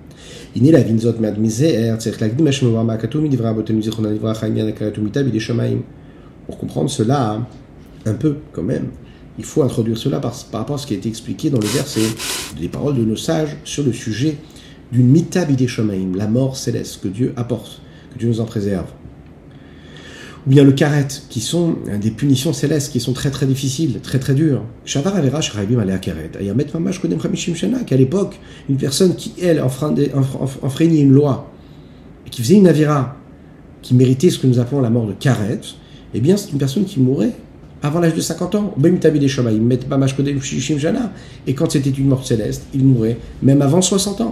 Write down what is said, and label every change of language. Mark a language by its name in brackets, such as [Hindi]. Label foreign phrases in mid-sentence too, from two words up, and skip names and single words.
[French] Pour comprendre cela un peu quand même, il faut introduire cela par rapport à ce qui a été expliqué dans le verset des paroles de nos sages sur le sujet d'une [Hebrew] מיתה בידי שמים, [French] la mort céleste que Dieu apporte, que Dieu nous en préserve. ou bien le karet, qui sont des punitions célestes, qui sont très très difficiles, très très dures. [Hebrew] שעבר עבירה שחייבים עליה כרת היה מת ממש קודם חמישים שנה, [French] qu'à l'époque, une personne qui, elle, enfreignait une loi, et qui faisait une Avera, qui méritait ce que nous appelons la mort de karet, eh bien c'est une personne qui mourrait avant l'âge de 50 ans. Et quand c'était une mort céleste, il mourait même avant 60 ans.